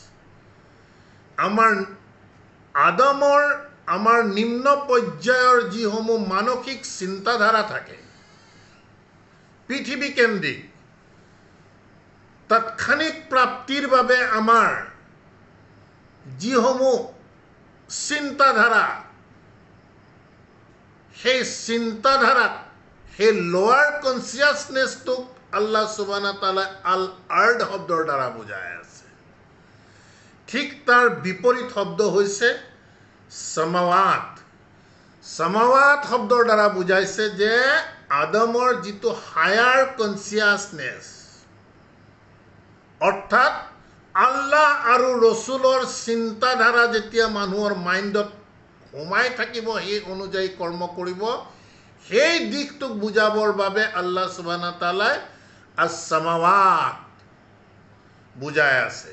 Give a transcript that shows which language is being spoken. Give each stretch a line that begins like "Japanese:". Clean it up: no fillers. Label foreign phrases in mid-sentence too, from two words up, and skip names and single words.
Assamese: আমাৰ নিম্ন পৰ্যায়ৰ যিসমূহ মানসিক চিন্তাধাৰা থাকে, পৃথিৱী কেন্দ্ৰিক, তাৎক্ষণিক প্ৰাপ্তিৰ বাবে আমাৰ যিসমূহ চিন্তাধাৰা, সেই চিন্তাধাৰাক, সেই
English: lower consciousness
Arabic: الله سبحانه وتعالى الأرض
Assamese: শব্দৰ দ্বাৰা বুজাই আছে। ঠিক তাৰ বিপৰীত শব্দ হৈছে সামাৱাত। সামাৱাত শব্দৰ দ্বাৰা বুজাইছে যে আদমৰ যিটো
English: higher consciousness,
Assamese: অৰ্থাৎ আল্লাহ আৰু ৰসুলৰ চিন্তাধাৰা যেতিয়া মানুহৰ মাইণ্ডত সোমাই থাকিব, সেই অনুযায়ী কৰ্ম কৰিব, সেই দিশটোক বুজাবৰ বাবে
Arabic: الله سبحانه تعالى
Assamese: আস-সামাৱাত বুজাই আছে।